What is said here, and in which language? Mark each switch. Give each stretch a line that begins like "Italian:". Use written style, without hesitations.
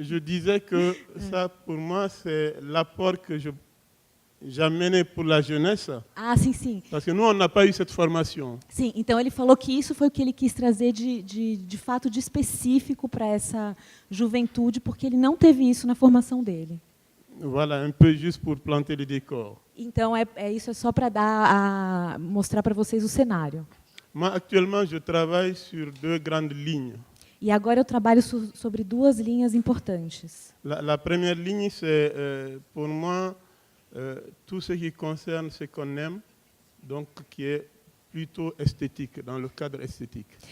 French: Je disais que ça, pour moi, c'est l'apport que j'amenais pour la jeunesse.
Portuguese: Ah, sim, sim.
French: Parce que nous, on n'a pas eu cette formation.
Portuguese: Sim, então ele falou que isso foi o que ele quis trazer de fato de específico para essa juventude, porque ele não teve isso na formação dele.
French: Voilà, un peu juste pour planter le décor.
Portuguese: Então isso é só para mostrar para vocês o cenário.
French: Moi, actuellement, je travaille sur 2 grandes lignes.
Portuguese: E agora eu trabalho sobre 2 linhas importantes.
French: La première ligne, c'est pour moi tout ce qui concerne ce qu'on aime, donc qui est plutôt esthétique, dans le cadre esthétique.